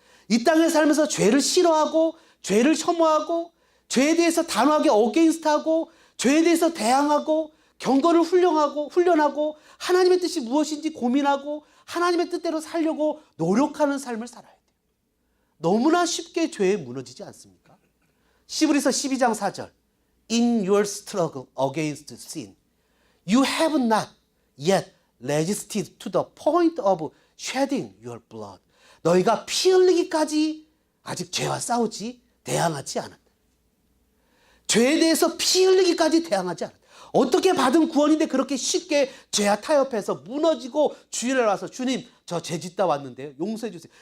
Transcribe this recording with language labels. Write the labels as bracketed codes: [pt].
[ko] 이 땅에 살면서 죄를 싫어하고 죄를 혐오하고 죄에 대해서 단호하게 어게인스트하고 죄에 대해서 대항하고 경건을 훈련하고 하나님의 뜻이 무엇인지 고민하고 하나님의 뜻대로 살려고 노력하는 삶을 살아야 돼요. 너무나 쉽게 죄에 무너지지 않습니까? [en] 시브리서 12장 4절 In your struggle against sin, you have not yet resisted to the point of shedding your blood. [ko] 너희가 피 흘리기까지 아직 죄와 싸우지 대항하지 않았다. 죄에 대해서 피 흘리기까지 대항하지 않았다. 어떻게 받은 구원인데 그렇게 쉽게 죄와 타협해서 무너지고 주일에 와서 주님 저 죄 짓다 왔는데요 용서해 주세요.